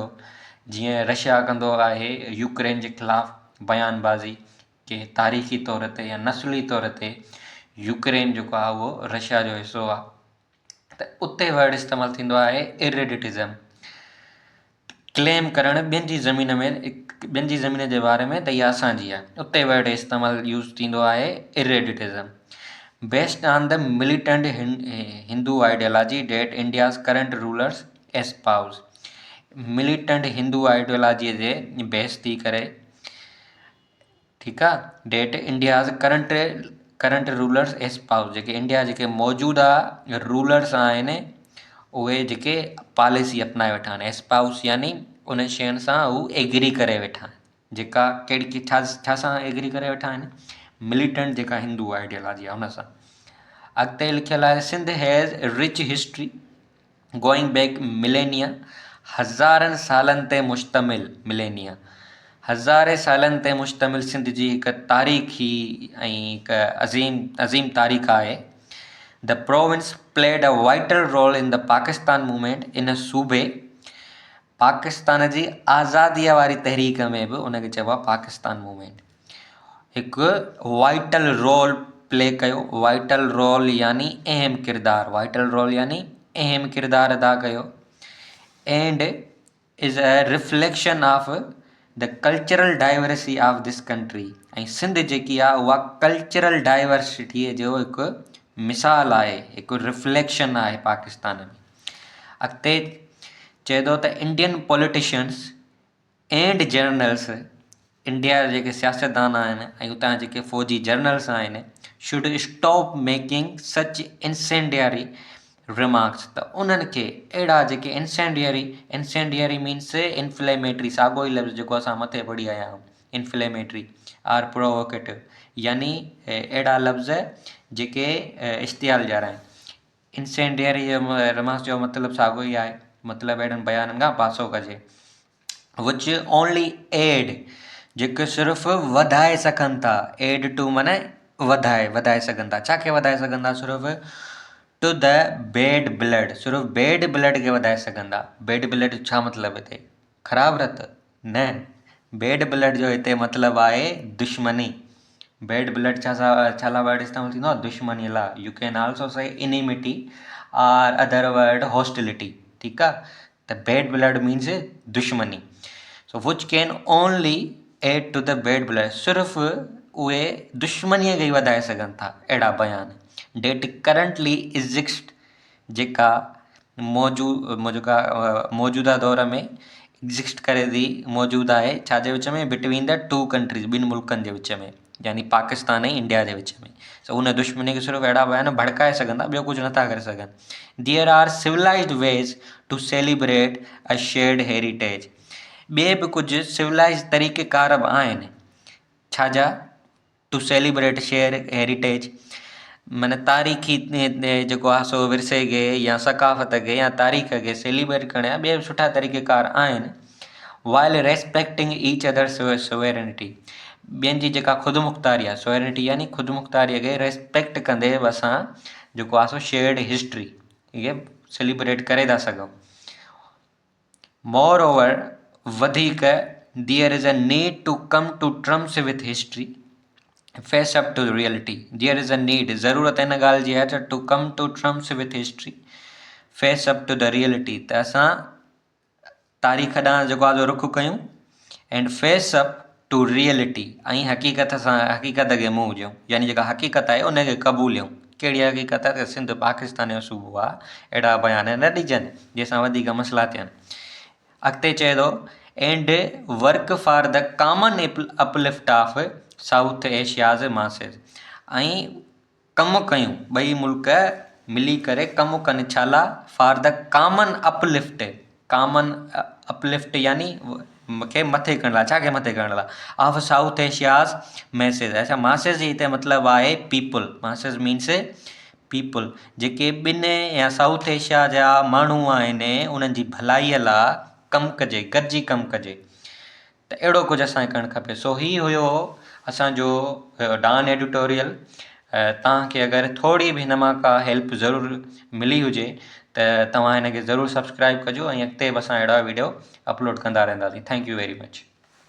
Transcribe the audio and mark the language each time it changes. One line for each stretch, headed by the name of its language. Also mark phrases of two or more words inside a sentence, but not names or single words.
Sindhi: जीअं रशिया कंदो आहे यूक्रेन जे ख़िलाफ़ु बयानबाज़ी, कि तारीख़ी तौर ते या नस्ली तौर ते यूक्रेन जेको आहे उहो रशिया जो हिसो आहे, त उते वर्ड इस्तेमालु थींदो आहे इरेडिटिज़म। क्लेम करणु ॿियनि जी ज़मीन में, ॿियनि जी ज़मीन जे बारे में त इहा असांजी आहे, उते वर्ड इस्तेमालु यूज़ थींदो आहे इरेडिटिज़म।
English: Based on the militant Hindu ideology that India's current rulers espouse, militant Hindu ideology
Sindhi: जे बेस थी करे, ठीकु आहे।
English: that India's current rulers espouse,
Sindhi: जेके इंडिया जेके मौजूदा रूलर्स आहिनि उहे जेके पॉलिसी अपनाए वेठा आहिनि। एस्पाउस यानी उन शयुनि सां हू एग्री करे वेठा आहिनि, जेका कहिड़ी छा सां एग्री करे वेठा आहिनि, मिलिटेंट जेका
English: Hindu ideology
Sindhi: आहे हुन सां। अॻिते लिखियलु आहे,
English: Sindh has rich history going back millennia,
Sindhi: हज़ारनि सालनि ते मुश्तमिल मिलेनिया, हज़ारे सालनि ते मुश्तमिल सिंध जी हिकु तारीख़ी ऐं हिकु अज़ीम तारीख़ आहे।
English: The province played a vital role in the Pakistan movement,
Sindhi: इन सूबे पाकिस्तान जी आज़ादीअ वारी तहरीक में बि उनखे चइबो आहे
English: Pakistan movement,
Sindhi: हिकु
English: vital role play
Sindhi: कयो।
English: vital role
Sindhi: यानी अहम किरदारु,
English: vital role
Sindhi: यानी अहम किरदारु अदा कयो।
English: And is a reflection of the cultural diversity of this country,
Sindhi: ऐं सिंध जेकी आहे उहा
English: cultural diversity
Sindhi: जो हिकु मिसाल आहे, हिकु रिफ्लेक्शन आहे पाकिस्तान में। अॻिते चए थो त
English: Indian politicians and generals,
Sindhi: इंडिया जा जेके सियासतदान आहिनि ऐं उतां जेके फ़ौजी जर्नल्स आहिनि,
English: should stop making such incendiary remarks,
Sindhi: त उन्हनि खे अहिड़ा जेके
English: incendiary means inflammatory,
Sindhi: साॻियो ई लफ़्ज़ जेको असां मथे पढ़ी आया आहियूं,
English: inflammatory or provocative,
Sindhi: यानी अहिड़ा लफ़्ज़ जेके इश्तियाल ॼाराइनि।
English: incendiary remarks
Sindhi: जो मतिलबु साॻियो ई आहे, मतिलबु अहिड़नि बयाननि खां पासो कजे।
English: which only add,
Sindhi: जेके सिर्फ़ु वधाए सघनि था,
English: add to
Sindhi: माने वधाए सघनि था। छा खे वधाए सघनि था? सिर्फ़ु
English: to the bad blood,
Sindhi: सिर्फ़ु
English: bad blood
Sindhi: खे वधाए सघनि था।
English: bad blood
Sindhi: छा मतिलबु हिते? ख़राबु रत न,
English: bad blood
Sindhi: जो हिते मतिलबु आहे दुश्मनी।
English: bad blood
Sindhi: छा लाइ वर्ड इस्तेमालु थींदो आहे? दुश्मनीअ लाइ।
English: You can also say enmity or other word hostility,
Sindhi: ठीकु आहे। त
English: bad blood means
Sindhi: दुश्मनी।
English: So which can only add to the bad blood,
Sindhi: सिर्फ़ु उहे दुश्मनीअ खे ई वधाए सघनि था, अहिड़ा बयान।
English: that currently exist,
Sindhi: जेका मौजूदा दौर में एग्ज़िस्ट करे थी, मौजूदु आहे छाजे विच में?
English: between the two countries,
Sindhi: ॿिनि मुल्कनि जे विच में, यानी पाकिस्तान ऐं इंडिया जे विच में। सो उन दुश्मनी खे सिर्फ़ु अहिड़ा बयान भड़काए सघनि था, ॿियो कुझु नथा करे सघनि।
English: There are civilized ways to celebrate a shared heritage,
Sindhi: ॿिए बि कुझु सिविलाइज़ तरीक़ेकार बि आहिनि छाजा?
English: to celebrate share heritage,
Sindhi: माना तारीख़ी जेको आहे सो विरसे खे या सकाफ़त खे या तारीख़ खे सेलिब्रेट करण जा ॿिया बि सुठा तरीक़ेकार आहिनि।
English: while respecting each other sovereignty,
Sindhi: ॿियनि जी जेका ख़ुदि आहे, सोवेरेनिटी यानी ख़ुदि मुख़्तारीअ खे रेस्पेक्ट कंदे बि असां जेको आहे सो
English: shared history
Sindhi: इहे सेलिब्रेट करे था सघूं।
English: Moreover,
Sindhi: वधीक,
English: There is a need to come to terms with history, face up to reality. There is a need,
Sindhi: ज़रूरत हिन ॻाल्हि जी आहे त
English: to come to terms with history, face up to the reality,
Sindhi: त असां तारीख़ ॾांहुं जेको आहे रुख़ कयूं,
English: And face up to reality,
Sindhi: ऐं हक़ीक़त खे मुंहुं ॾियूं, यानी जेका हक़ीक़त आहे उनखे क़बूलियूं। कहिड़ी हक़ीक़त आहे? त सिंध पाकिस्तान जो सूबो आहे, अहिड़ा बयान न ॾिजनि जंहिंसां वधीक मसइला थियनि। अॻिते चए थो,
English: And work for the common uplift of South Asia's masses,
Sindhi: ऐं कमु कयूं, ॿई मुल्क मिली करे कमु कनि छा लाइ?
English: for the common uplift, common uplift
Sindhi: यानी मूंखे मथे करण लाइ। छा खे मथे करण लाइ?
English: of South Asia's message.
Sindhi: अच्छा, मासिस जी हिते मतिलबु आहे पीपल,
English: masses means people,
Sindhi: जेके ॿिनि या साउथ एशिया जा माण्हू आहिनि उन्हनि जी भलाईअ लाइ कमु कजे, गॾिजी कमु कजे, त अहिड़ो कुझु असांखे करणु खपे। सो ही हुयो असांजो डान एडिटोरियल। तव्हांखे अगरि थोरी बि हिन मां का हेल्प ज़रूरु मिली हुजे त तव्हां हिनखे ज़रूरु सब्सक्राइब कजो, ऐं अॻिते बि असां अहिड़ा वीडियो अपलोड कंदा रहंदासीं।
English: Thank you very much.